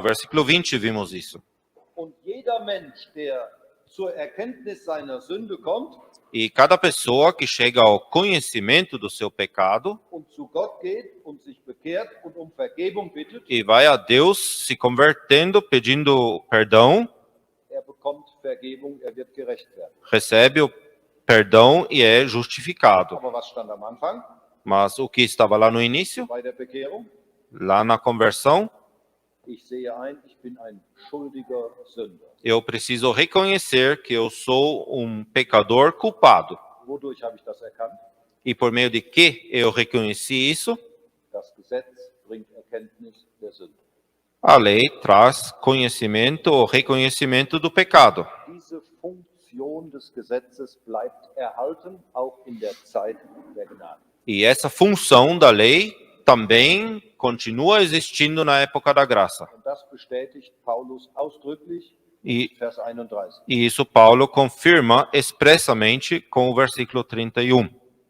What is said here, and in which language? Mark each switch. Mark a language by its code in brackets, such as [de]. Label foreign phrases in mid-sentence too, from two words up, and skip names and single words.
[pt] Versículo 20 vimos isso. [de] Und jeder Mensch, der zur Erkenntnis seiner Sünde kommt [pt] E cada pessoa que chega ao conhecimento do seu pecado [de] und zu Gott geht und sich bekehrt und um Vergebung bittet, [pt] e vai a Deus se convertendo, pedindo perdão, [de] bekommt Vergebung, wird gerecht werden. [pt] recebe o perdão e é justificado. [de] Aber was stand am Anfang [pt] Mas o que estava lá no início, [de] bei der Bekehrung? [pt] lá na conversão, [de] Ich sehe ein, ich bin ein schuldiger Sünder. [pt] eu preciso reconhecer que eu sou um pecador culpado. [de] Wodurch habe ich das erkannt? [pt] E por meio de que eu reconheci isso? [de] Das Gesetz bringt Erkenntnis der Sünde. [pt] A lei traz conhecimento ou reconhecimento do pecado. [de] Diese Funktion des Gesetzes bleibt erhalten, auch in der Zeit der Gnade. [pt] E essa função da lei também continua existindo na época da graça. [de] Und das bestätigt Paulus ausdrücklich [pt] E, [de] Vers 31. [pt] e isso Paulo confirma expressamente com o versículo 31.